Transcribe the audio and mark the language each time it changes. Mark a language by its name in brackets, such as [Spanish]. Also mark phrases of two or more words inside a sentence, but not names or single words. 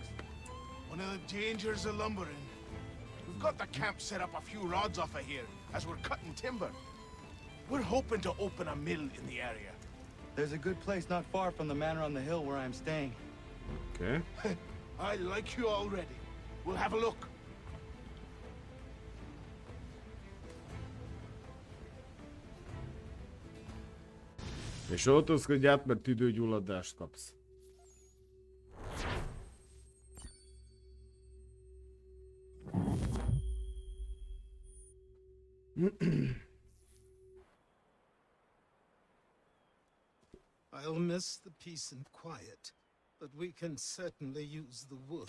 [English] One of the dangers of lumbering. We've got the camp set up a few rods off of here, as we're cutting timber. We're hoping to open a mill in the area. There's a good place not far from the manor on the hill where I'm staying. Okay. I like you already. We'll have a look. [Hungarian] És öltözködj át, mert tüdőgyulladást kapsz. [English] I'll miss the peace and quiet, but we can certainly use the wood.